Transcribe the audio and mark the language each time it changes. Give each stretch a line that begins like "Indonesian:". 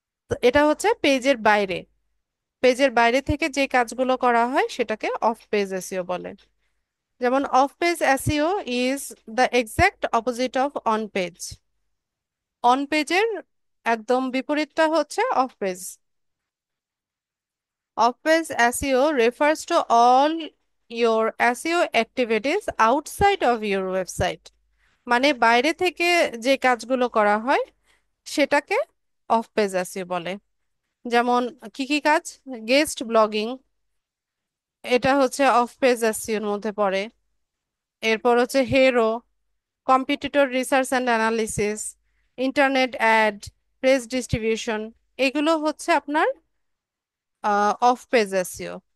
Bangla: তো এটা হচ্ছে পেজের বাইরে, পেজের বাইরে থেকে যে কাজগুলো করা হয় সেটাকে অফ পেজ এসইও বলে।
English: যেমন off page SEO is the exact opposite of on page.
Bangla: On পেজের একদম বিপরীতটা হচ্ছে of page.
English: Off page SEO refers to all your SEO activities outside of your website,
Bangla: মানে বাইরে থেকে যে কাজগুলো করা হয় সেটাকে অফ পেজ এসইও বলে। যেমন কি কি কাজ? গেস্ট ব্লগিং, এটা হচ্ছে অফ পেজ এসইও এর মধ্যে পড়ে। এরপর হচ্ছে Hero, competitor research and analysis, internet add, press distribution, এগুলো হচ্ছে আপনার অফ পেজ এসইও।